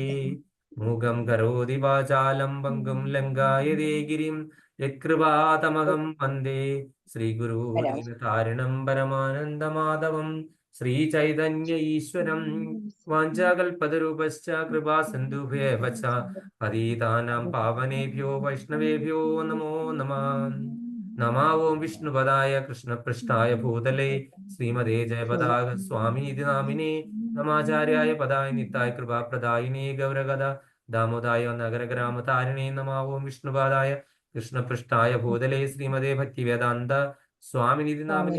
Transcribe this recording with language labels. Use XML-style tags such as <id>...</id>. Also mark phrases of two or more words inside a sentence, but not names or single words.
<sa>മൂകം കരോതി വാചാലം പങ്കും ലങ്കായതേ ഗിരിം യത്കൃപാതമഹം വന്ദേ ശ്രീഗുരു ദീനതാരിണം പരമാനന്ദമാധവം. ശ്രീചൈതന്യ ഈശ്വരം വാഞ്ചാകൽപതരൂപശ്ച കൃപാ സിന്ധുഭ്യേവ ച പതിതാനാം പാവനേഭ്യോ വൈഷ്ണവേഭ്യോ നമോ നമഃ. നമോ ഓം വിഷ്ണുപദായ കൃഷ്ണപൃഷ്ഠായ ഭൂതലേ ശ്രീമതേ ജയപതാക സ്വാമീതി നാമിനേ നമാചാര്യായ പദായ നിത്തായ കൃപാപ്രദായിനേ ഗൗരഗദ ദാമോദായ നഗരഗ്രാമതാരിണേ. നമോ ഓം വിഷ്ണുപാദായ കൃഷ്ണപൃഷ്ഠായ ഭൂതലേ ശ്രീമതേ ഭക്തിവേദാന്ത സ്വാമിനിധി നാമിനേ.</sa>